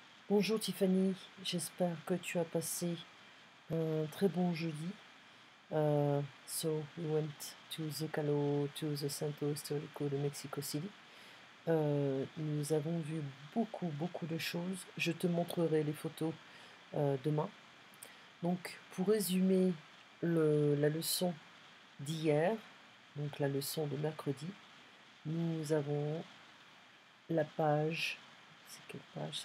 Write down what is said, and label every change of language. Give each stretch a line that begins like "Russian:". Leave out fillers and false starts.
French: Bonjour Tiffany, j'espère que tu as passé un très bon jeudi.
English: So we went to Zocalo, to the Centro Histórico de Mexico City.
French: Nous avons vu beaucoup de choses. Je te montrerai les photos demain. Donc pour résumer la leçon d'hier, donc la leçon de mercredi, nous avons la page, c'est quelle page?